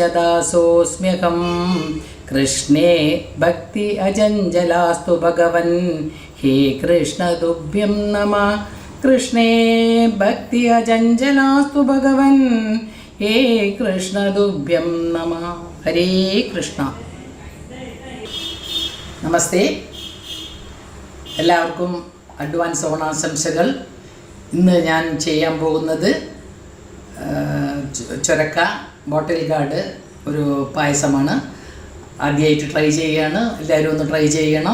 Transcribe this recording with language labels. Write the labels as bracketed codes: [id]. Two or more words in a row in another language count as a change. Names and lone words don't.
[sa] दासोऽस्म्यहं कृष्णे भक्ति अजञ्जलास्तु भगवन् हे कृष्ण तुभ्यं नमः कृष्णे भक्ति अजञ्जलास्तु भगवन् हे कृष्ण तुभ्यं नमः हरे कृष्ण [ml] നമസ്തേ എല്ലാവർക്കും അഡ്വാൻസ് ഓണാശംസകൾ. ഇന്ന് ഞാൻ ചെയ്യാൻ പോകുന്നത് ചൊരക്ക [en] bottle gourd [ml] ഒരു പായസമാണ്. ആദ്യമായിട്ട് ട്രൈ ചെയ്യുകയാണ്. എല്ലാവരും ഒന്ന് ട്രൈ ചെയ്യണം.